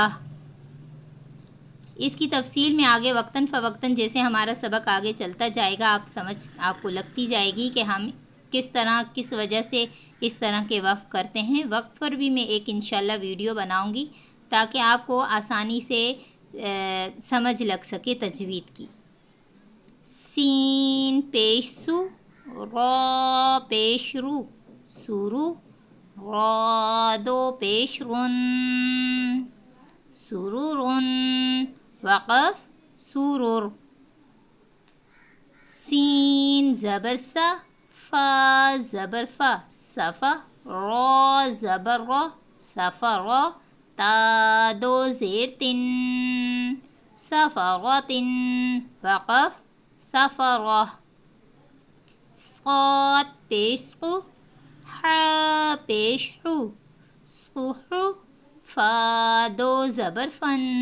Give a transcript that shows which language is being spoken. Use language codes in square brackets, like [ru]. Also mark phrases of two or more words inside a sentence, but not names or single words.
[ur] اس کی تفصیل میں آگے وقتاً فوقتاً جیسے ہمارا سبق آگے چلتا جائے گا آپ کو لگتی جائے گی کہ ہم کس طرح کس وجہ سے اس طرح کے وقف کرتے ہیں۔ وقف پر بھی میں ایک انشاءاللہ ویڈیو بناؤں گی تاکہ آپ کو آسانی سے سمجھ لگ سکے تجوید کی۔ سین پیش سو، را پیش رو سورو، را دو پیش رن سرورن، وقف سورر، سین زبر سا، فا زبر فا صفا، را زبر را صفرا، تا دو زیر تن صفرات، وقف صفرا، صاد پیش قو، حا پیش حو سقوحو، فا دو زبر فن